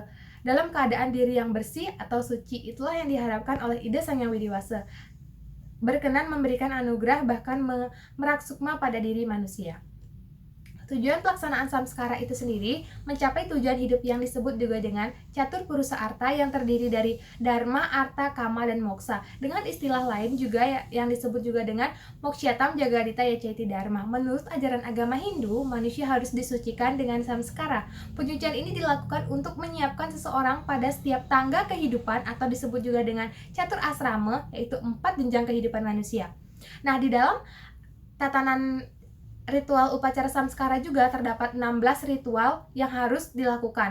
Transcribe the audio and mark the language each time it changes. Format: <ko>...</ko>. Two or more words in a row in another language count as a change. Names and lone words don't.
<id>Dalam keadaan diri yang bersih atau suci, itulah yang diharapkan oleh ide Sang Hyang Widi-Wasa, berkenan memberikan anugerah bahkan meraksukma pada diri manusia. Tujuan pelaksanaan samskara itu sendiri mencapai tujuan hidup yang disebut juga dengan catur purusa arta yang terdiri dari dharma, arta, kama, dan moksa. Dengan istilah lain juga yang disebut juga dengan</id> <sa>mokshatam jagadita yachaiti dharma.</sa> <id>Menurut ajaran agama Hindu, manusia harus disucikan dengan samskara. Penyucian ini dilakukan untuk menyiapkan seseorang pada setiap tangga kehidupan atau disebut juga dengan catur asrama, yaitu 4 jenjang kehidupan manusia. Nah, di dalam tatanan ritual upacara samskara juga terdapat 16 ritual yang harus dilakukan.</id>